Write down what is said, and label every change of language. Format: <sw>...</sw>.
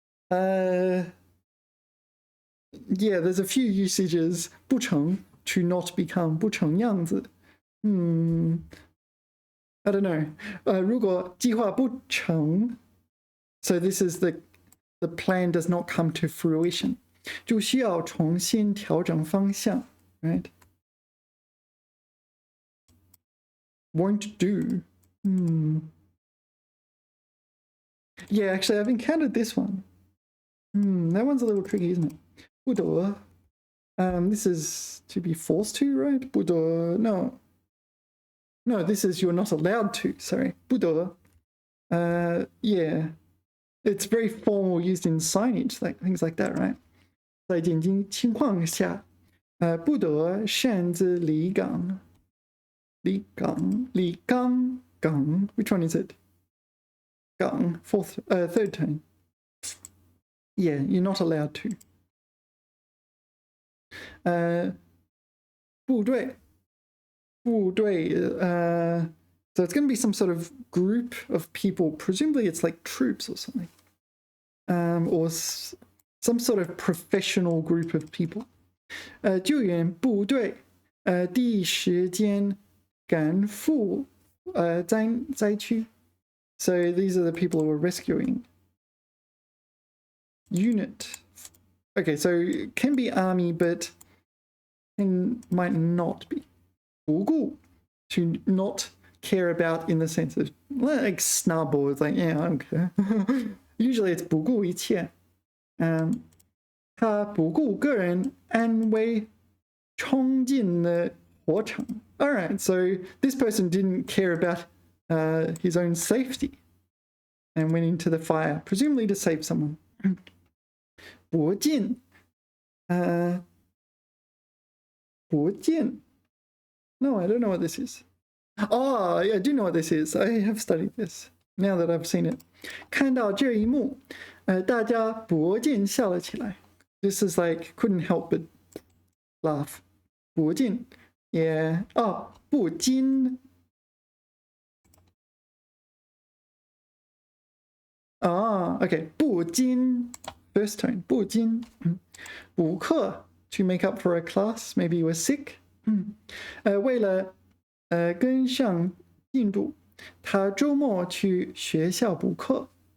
<en>Yeah, there's a few usages 不成 to not become 不成样子. I don't know.</en> <zh>如果计划不成,</zh> <en>so this is the plan does not come to fruition.</en> <zh>就需要重新调整方向, right?</zh> <en>Won't do. Yeah, actually, I've encountered this one. That one's a little tricky, isn't it?</en> <zh>不得.</zh> <en>This is to be forced to, right? 不得, no. No, this is you're not allowed to, sorry.</en> <zh>不得.Yeah.</zh> <en>It's very formal, used in signage, like things like that, right?</en> <zh>在紧急情况下, 不得擅自离港.</zh> <en>离港, gang. Which one is it? Gang, third time. Yeah, you're not allowed to.</en> <zh>部队.</zh> <en>So it's going to be some sort of group of people. Presumably it's like troops or something. Or some sort of professional group of people.</en> <zh>救援部队第一时间赶赴灾区.</zh> <en>So these are the people who are rescuing. Unit. Okay, so it can be army, but might not be. 不顾, to not care about in the sense of like snub or it's like, yeah, I don't care. Usually it's 不顾一切.</en> <zh>他不顾个人安危冲进了火场.</zh> <en>All right, so this person didn't care about his own safety and went into the fire, presumably to save someone.</en> <zh>不见.</zh> <en>不见. No, I don't know what this is. Oh, yeah, I do know what this is. I have studied this now that I've seen it.</en> <zh>看到这一幕，大家不禁笑了起来。</zh> <en>This is like couldn't help but laugh. 不禁 yeah. Oh, 不禁 Ah, okay. 不禁 first tone.</en> <zh>不禁补课</zh> <en>to make up for a class. Maybe you were sick.</en> <zh>为了跟上进度，他周末去学校补课。</zh>